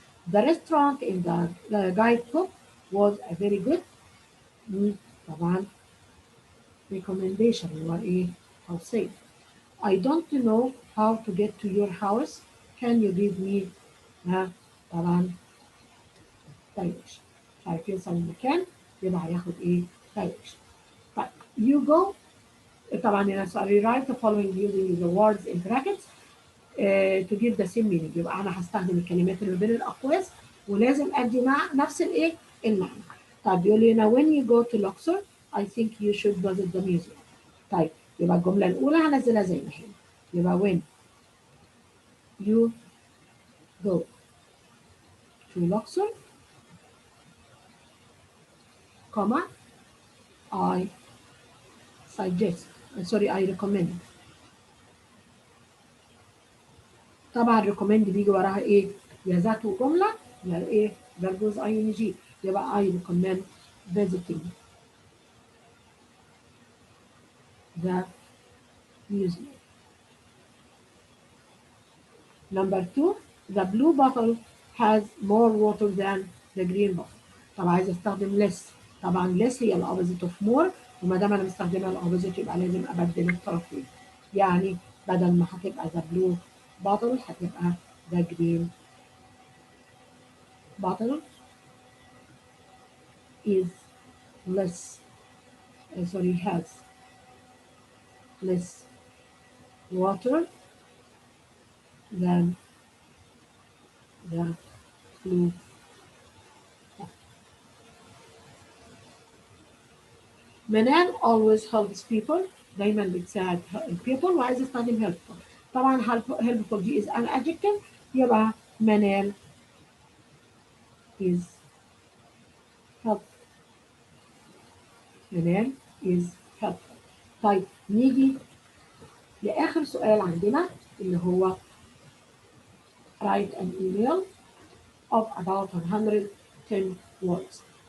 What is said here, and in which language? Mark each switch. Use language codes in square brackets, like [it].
[en] The restaurant in the guidebook was a very good طبعا recommendation. [ar] هو إيه؟ [en] How safe. I don't know how to get to your house. Can you give me طبعا direction. [ar] مش عارف يوصل المكان يبقى هياخد إيه؟ direction. [en] طيب you go. [ar] طبعا هنا سؤال [en] write the following using the words in brackets to give the same meaning. [ar] يبقى أنا هستخدم الكلمات اللي بين الأقواس ولازم أدي مع نفس الإيه؟ المعنى. طيب يقول لي هنا [en] when you go to Luxor I think you should visit the museum. [ar] طيب يبقى الجملة الأولى هنزلها زي ما هي. [en] يبقى when you go to Luxor, comma I suggest I recommend. [ar] طبعا recommend بيجي وراها ايه؟ يا ذات جملة يا ايه؟ برجوز ing. [en] يبقى I recommend visiting the museum. Number 2. The blue bottle has more water than the green bottle. [ar] طبعا عايز استخدم less. طبعا less هي الopposite of more وما دام انا مستخدمه الopposite يبقى لازم ابدل الطرفين. يعني بدل ما هتبقى [en] the blue bottle هتبقى the green bottle is less has less water than the blue. Manal always helps people. [ar] دايما بتساعد people وعايز استخدم helpful. [en] طبعا helpful دي is an adjective يبقى Manal is helpful. Manal is helpful. [ar] طيب نيجي لآخر سؤال عندنا اللي هو [en] write an email of about 110 words.